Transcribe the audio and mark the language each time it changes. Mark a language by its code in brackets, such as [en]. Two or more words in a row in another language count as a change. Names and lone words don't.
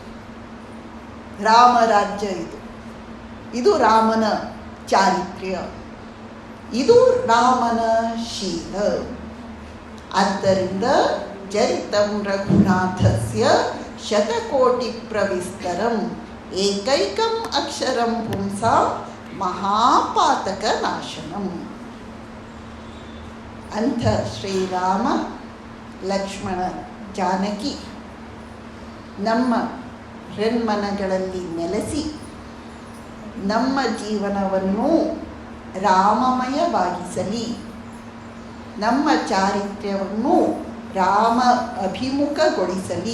[kn] ರಾಮರಾಜ್ಯ ಇದು. ಇದು ರಾಮನ ಚಾರಿತ್ರ್ಯ, ಇದು ರಾಮನ ಶೀಲ. [sa] ಆದ್ದರಿಂದ ಚರಿತಂ ರಘುನಾಥಸ್ಯ ಶತಕೋಟಿ ಪ್ರವಿಸ್ತರಂ ಏಕೈಕಂ ಅಕ್ಷರಂ ಪುಂಸಾಂ ಮಹಾಪಾತಕ ನಾಶನಂ. [kn] ಅಂಥ ಶ್ರೀರಾಮ ಲಕ್ಷ್ಮಣ ಜಾನಕಿ ನಮ್ಮ ಹೃನ್ಮನಗಳಲ್ಲಿ ನೆಲೆಸಿ ನಮ್ಮ ಜೀವನವನ್ನು ರಾಮಮಯವಾಗಿಸಲಿ, ನಮ್ಮ ಚಾರಿತ್ರ್ಯವನ್ನು ರಾಮ ಅಭಿಮುಖಗೊಳಿಸಲಿ.